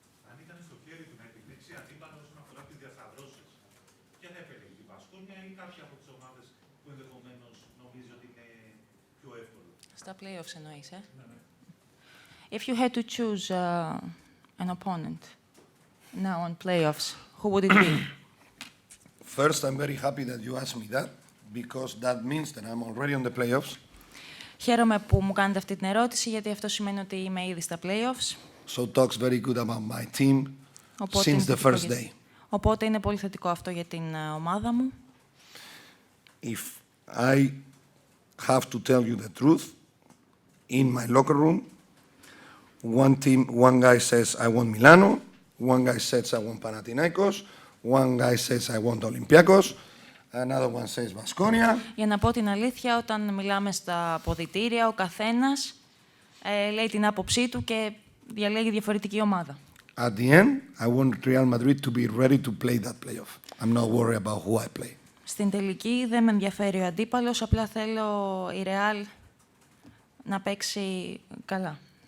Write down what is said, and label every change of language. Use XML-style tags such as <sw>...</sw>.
<el>Αν ήταν στο χέρι του να επιλέξει αντίπαλο όσον αφορά τις διασταυρώσεις, ποια θα επέλεγε, τη Βασκόνια ή κάποια από τις ομάδες που ενδεχομένως νομίζει ότι είναι πιο εύκολο? Στα playoffs εννοείς,</el> <en>If you had to choose an opponent now on playoffs, who would it be? First, I'm very happy that you asked me that because that means that I'm already on the playoffs.</en> <el>Χαίρομαι που μου κάνετε αυτή την ερώτηση, γιατί αυτό σημαίνει ότι είμαι ήδη στα playoffs.</el> <en>So talks very good about my team since the first day.</en> <el>Οπότε είναι πολύ θετικό αυτό για την ομάδα μου.</el> <en>If I have to tell you the truth, in my locker room, one guy says I want Milano, one guy says I want Panathinaikos, one guy says I want Olympiacos, another one says Baskonia.</en> <el>Για να πω την αλήθεια, όταν μιλάμε στα αποδυτήρια, ο καθένας λέει την άποψή του και διαλέγει διαφορετική ομάδα.</el> <en>At the end, I want Real Madrid to be ready to play that playoff. I'm not worried about who I play.</en> <el>Στην τελική δεν με ενδιαφέρει ο αντίπαλος, απλά θέλω η Ρεάλ να παίξει καλά.</el>